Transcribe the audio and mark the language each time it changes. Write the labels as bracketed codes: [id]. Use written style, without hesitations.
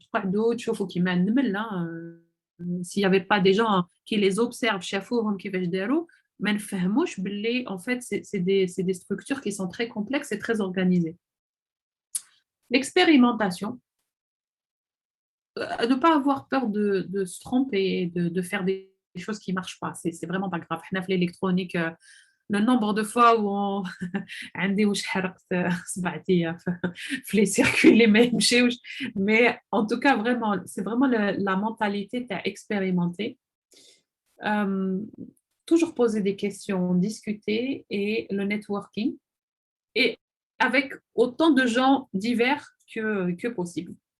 [ar] تقعدوا تشوفوا كيما النمل [fr] s'il n'y avait pas des gens qui les observent [ar] شافوهم كيفاش داروا ما نفهموش باللي [fr] en fait c'est des structures qui sont très complexes et très organisées. L'expérimentation, ne pas avoir peur de se tromper, de faire des choses qui ne marchent pas. C'est vraiment pas grave. [ar] حنا في l'électronique, [fr] le nombre de fois où on [ar] عندي واش حرقت صبعتي في [fr] les circuits [ar] اللي ما يمشيوش. [fr] Mais en tout cas, vraiment, c'est vraiment la mentalité à expérimenter. Toujours poser des questions, discuter et le networking. Et avec autant de gens divers que possible.